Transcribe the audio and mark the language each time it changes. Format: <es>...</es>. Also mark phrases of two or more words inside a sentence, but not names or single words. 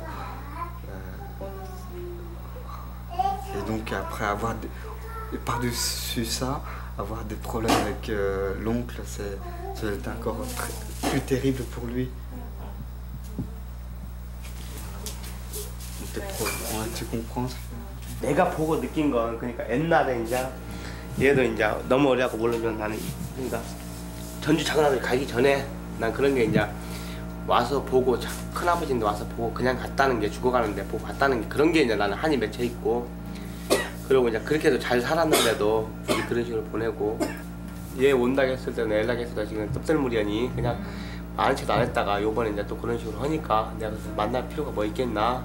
<fr>Et donc après avoir par-dessus ça, avoir des problèmes avec l'oncle, ça va être encore plus terrible pour lui. Tu comprends?</fr> <ko>내가 보고 느낀 건 그러니까 옛날에 이제 얘도 이제 너무 어려갖고 모르면 나는 그러니까 전주 작은 아버지 가기 전에 난 그런 게 이제 와서 보고 큰 아버지인데 와서 보고 그냥 갔다는 게 죽어가는데 보고 갔다는 게 그런 게 이제 나는 한이 맺혀 있고 그리고 이제 그렇게도 잘 살았는데도 굳이 그런 식으로 보내고 얘 온다고 했을 때는 연락했을 때 지금 섭들무리하니 그냥 아는 척도 안 했다가 요번에 이제 또 그런 식으로 하니까 내가 만날 필요가 뭐 있겠나.</ko>